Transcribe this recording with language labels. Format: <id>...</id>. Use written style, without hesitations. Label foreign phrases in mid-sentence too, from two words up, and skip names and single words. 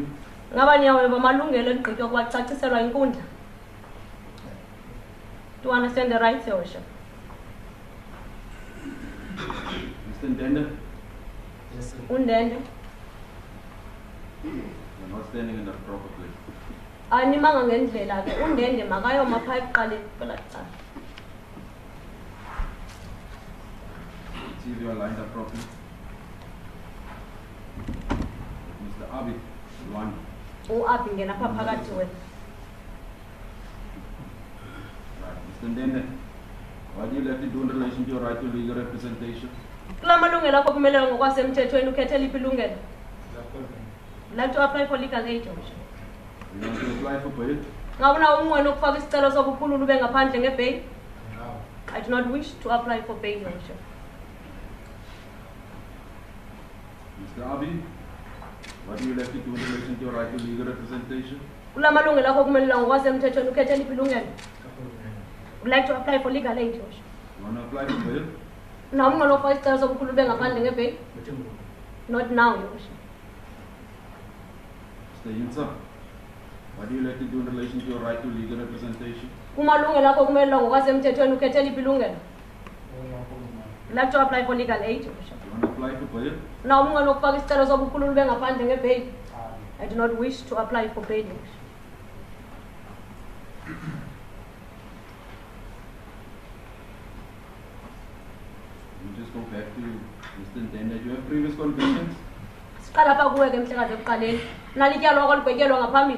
<xh>Ngaba niyaweva amalungelo egqitywa kwacaciselwa inkundla?</xh> <en>Do you understand the rights, Your Worship? Mr. Ndende, Yes, sir.</en> <xh>Undende?</xh> <en>you're not standing in the proper place.</en> <xh>Animanga ngendlela ke undende makayoma phaa ekuqaleni kwelaa cala.</xh> <en>See if you are lined up properly. Mr. Abi, one.</en> <xh>uabi ngena apha phakathi wena.</xh> <en>Right. Mr. Ndende, what do you like to do in relation to your right to legal representation?</en> <xh>Kula malungelo akho kumelelwa ngokwasemthethweni ukhethe liphi ilungelo?</xh> <en>Like to apply for legal aid, Your Worship. You want to apply for bail?</en> <xh>Ngabona umnqweno ukufaka isicelo sokukhulula ube ngaphandle ngebail?</xh> <en>No. I do not wish to apply for bail, Your Worship. Mr. Abi, what do you like to do in relation to your right to legal representation?</en> <xh>Kula malungelo akho kumelelwa ngokwasemthethweni ukhethe liphi ilungelo?</xh> <en>Would like to apply for legal aid, Your Worship. You want to apply for bail?</en> <xh>Na umnqweno ukufaka isicelo sokukhulula ube ngaphandle ngebail?</xh> <en>Not now, Your Worship. Mr. Yinsa, what do you like to do in relation to your right to legal representation?</en> <xh>Kumalungelo akho kumelelwa ngokwasemthethweni ukhethe liphi ilungelo?</xh> <en>Would like to apply for legal aid, Your Worship. You want to apply for bail?</en> <xh>Na umnqweno ukufaka isicelo sokukhulula ube ngaphandle ngebail?</xh> <en>I do not wish to apply for bail, Your Worship. We'll just go back to Mr. Ndende. Do you have previous convictions?</en> <xh>Siqala apha kuwe ke mhlekazi ekuqaleni. Nalityalo okwaligwetyelwa ngaphambili?</xh>